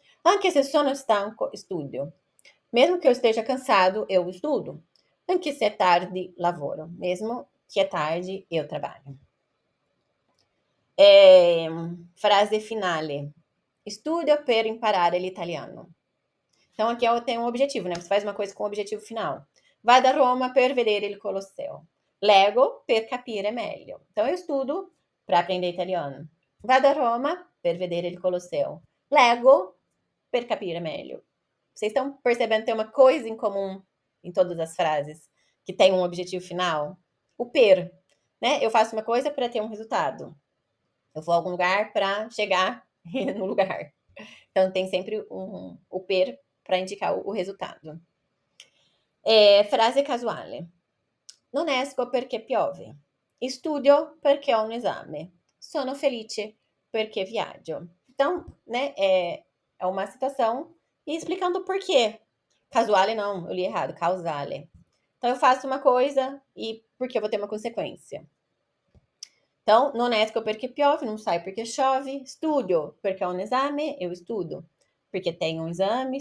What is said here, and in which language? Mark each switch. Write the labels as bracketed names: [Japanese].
[Italian] Anche se sono stanco, studio. [Portuguese] Mesmo que eu esteja cansado, eu estudo. [Italian] Anche se é tarde, lavoro. [Portuguese] Mesmo que é tarde, eu trabalho. [Italian] Frase finale. Studio per imparare l'italiano. [Portuguese] Então, aqui tem um objetivo, né? Você faz uma coisa com um objetivo final. [Italian] Vado a Roma per vedere il Colosseo. Leggo per capire meglio. [Portuguese] Então, eu estudo para aprender italiano. [Italian] Vado a Roma per vedere il Colosseo. Leggo per capire meglio. [Portuguese] Vocês estão percebendo que tem uma coisa em comum em todas as frases que tem um objetivo final? O per, né? Eu faço uma coisa para ter um resultado. Eu vou a algum lugar para chegar no lugar. Então, tem sempre o per para indicar o resultado. [Italian] Frase casuale. Non esco perché piove. Studio perché ho un esame. Sono felice perché viaggio. [Portuguese] Então, né, é uma situação e explicando o porquê. Casuale não, eu li errado, causale. Então, eu faço uma coisa e porque eu vou ter uma consequência. Então, [Italian] non esco perché piove, [Portuguese] não saio porque chove. [Italian] Studio perché ho un esame, [Portuguese] eu estudo porque tenho um exame.